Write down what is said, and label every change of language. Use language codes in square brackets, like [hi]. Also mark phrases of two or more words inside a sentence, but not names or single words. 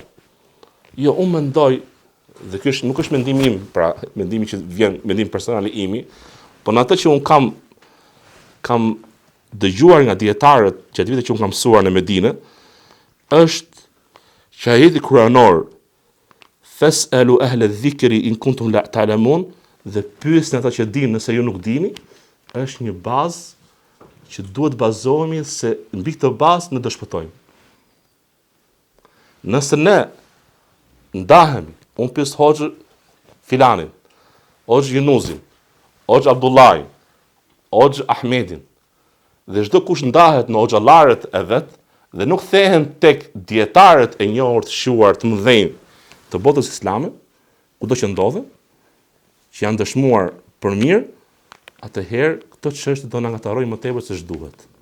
[sq] Jo, unë mendoj, dhe ky nuk është mendimi im, pra mendimi që vjen, mendim personal i imi, por në atë që unë kam dëgjuar nga dietarët gjatë viteve që unë kam mësuar në Medinë, është që ajeti kuranor [ar] فاسألوا أهل الذكر إن كنتم لا تعلمون, [sq] dhe pyesni ata që dinë nëse ju nuk dini, është një bazë që duhet bazohemi se mbi këtë bazë ne do shpëtojmë. Nëse ne ndahemi, unë pyes Hoxhë filanin, Hoxhë Yunuzin, Hoxhë Abdullahin, Hoxhë Ahmedin, dhe çdo kush ndahet në hoxhallarët e vet dhe nuk thehen tek dietarët e njohur të shuar të mëdhenj të botës islame, kudo që ndodhen, që janë dëshmuar për mirë, atëherë këtë çështje do na ngatarojë më tepër se ç'duhet.